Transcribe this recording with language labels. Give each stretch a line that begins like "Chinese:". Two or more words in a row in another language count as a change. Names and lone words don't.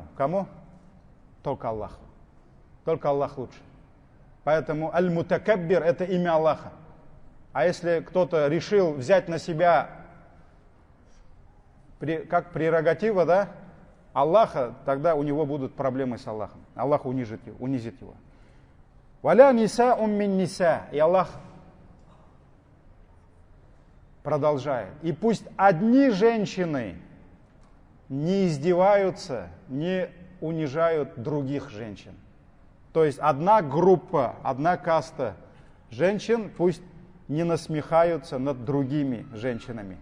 Russian: Кому? Только Аллаху. Только Аллах лучше. Поэтому аль-мутакаббир — это имя Аллаха. А если кто-то решил взять на себя как прерогатива, да, Аллаха, тогда у него будут проблемы с Аллахом. Аллах унизит его.
Arabic: ولا نساء من نساء.
Russian: И Аллах продолжает. И пусть одни женщины не издеваются, не унижают других женщин. То есть одна группа, одна каста женщин пусть не насмехаются над другими женщинами.